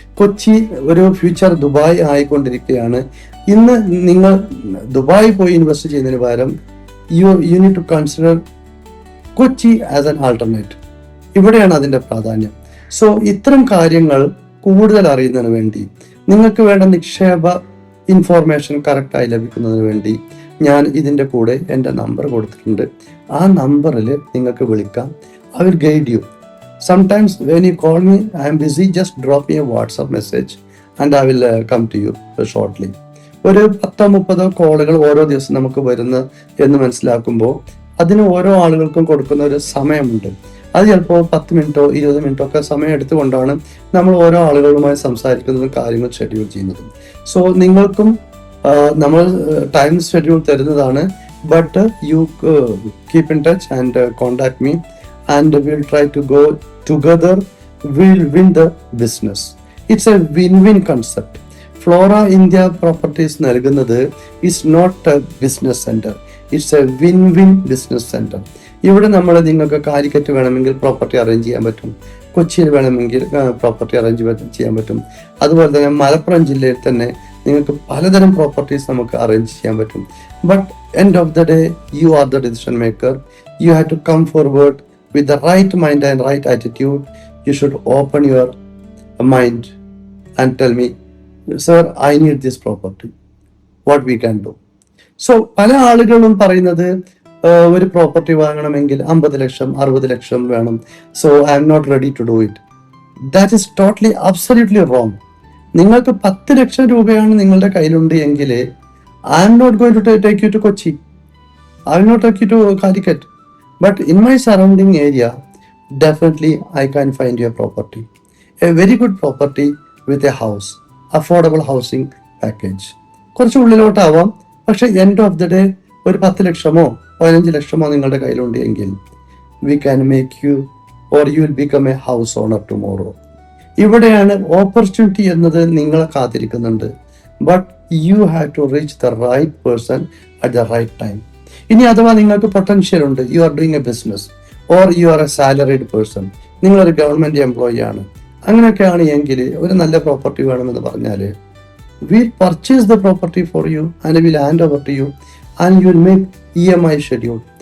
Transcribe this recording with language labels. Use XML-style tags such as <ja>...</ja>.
<ml>കൊച്ചി ഒരു future Dubai ആയിക്കൊണ്ടിരിക്കുകയാണ്. ഇന്ന് നിങ്ങൾ ദുബായ് പോയി ഇൻവെസ്റ്റ് ചെയ്യുന്നതിന് പകരം</ml> <en>You need to consider Kochi as an alternate.</en> <ml>ഇവിടെയാണ് അതിന്റെ പ്രാധാന്യം. സോ ഇത്തരം കാര്യങ്ങൾ കൂടുതൽ അറിയുന്നതിന് വേണ്ടി, നിങ്ങൾക്ക് വേണ്ട നിക്ഷേപ ഇൻഫോർമേഷൻ കറക്റ്റായി ലഭിക്കുന്നതിന് വേണ്ടി ഞാൻ ഇതിൻ്റെ കൂടെ എൻ്റെ നമ്പർ കൊടുത്തിട്ടുണ്ട്. ആ നമ്പറിൽ നിങ്ങൾക്ക് വിളിക്കാം.</ml> <en>I will guide you. Sometimes when you call me, I am busy, just drop me a WhatsApp message and I will come to you shortly.</en> <ml>ഒരു 10-30 കോളുകൾ ഓരോ ദിവസം നമുക്ക് വരുന്ന എന്ന് മനസ്സിലാക്കുമ്പോൾ അതിന് ഓരോ ആളുകൾക്കും കൊടുക്കുന്ന ഒരു സമയമുണ്ട്. അത് ചിലപ്പോൾ 10 മിനിറ്റോ 20 മിനിറ്റോ ഒക്കെ സമയം എടുത്തുകൊണ്ടാണ് നമ്മൾ ഓരോ ആളുകളുമായി സംസാരിക്കുന്നതും കാര്യങ്ങൾ ഷെഡ്യൂൾ ചെയ്യുന്നതും. സോ നിങ്ങൾക്കും നമ്മൾ ടൈം ഷെഡ്യൂൾ തരുന്നതാണ്.</ml> <en>But you keep in touch and contact me and we'll try to go together. We'll win the business. It's a win-win concept. Flora India Properties</en> <ml>നൽകുന്നത്</ml> <en>is not a business center. It's a win-win business center.</en> <ml>ഇവിടെ നമ്മൾ നിങ്ങൾക്ക് കാലിക്കറ്റ് വേണമെങ്കിൽ property arrange ചെയ്യാൻ പറ്റും, കൊച്ചിയിൽ വേണമെങ്കിൽ property arrange ചെയ്യാൻ പറ്റും. അതുപോലെ തന്നെ മലപ്പുറം ജില്ലയിൽ തന്നെ നിങ്ങൾക്ക് പലതരം പ്രോപ്പർട്ടീസ് നമുക്ക് അറേഞ്ച് ചെയ്യാൻ പറ്റും.</ml> <en>But end of the day you are the decision maker. You have to come forward with the right mind and right attitude. You should open your mind and tell me, sir, I need this property. What we can do.</en> <ml>So പല ആളുകളും പറയുന്നത് ഒരു property വാങ്ങണമെങ്കിൽ 50 ലക്ഷം 60 ലക്ഷം വേണം.</ml> <en>So I am not ready to do it. That is totally absolutely wrong.</en> <ml>നിങ്ങൾക്ക് 10 ലക്ഷം രൂപയാണ് നിങ്ങളുടെ കയ്യിലുണ്ട് എങ്കിൽ</ml> <en>I am not going to take you to Kochi. I will not take you to Calicut. But in my surrounding area, definitely I can find you a property. A very good property with a house. Affordable housing package.</en> <ml>കുറച്ച് ഉള്ളിലോട്ടാവാം, പക്ഷെ</ml> <en>end of the day</en> <ml>ഒരു 10 ലക്ഷമോ 15 ലക്ഷമോ നിങ്ങളുടെ കയ്യിലുണ്ട് എങ്കിൽ</ml> <en>we can make you or you will become a house owner tomorrow.</en> <ml>ഇവിടെയാണ് opportunity എന്നത് നിങ്ങളെ കാത്തിരിക്കുന്നുണ്ട്.</ml> <en>But you have to reach the right person at the right time.</en> <ml>ഇനി അഥവാ നിങ്ങൾക്ക് പൊട്ടൻഷ്യൽ ഉണ്ട്,</ml> <en>you are doing a business or you are a salaried person,</en> <ml>നിങ്ങളൊരു government employee ആണ്, അങ്ങനെയൊക്കെയാണ് എങ്കിൽ ഒരു നല്ല പ്രോപ്പർട്ടി വേണമെന്ന് പറഞ്ഞാൽ</ml> <en>Will purchase the property for you and will hand over to you and you will make EMI schedule.</en>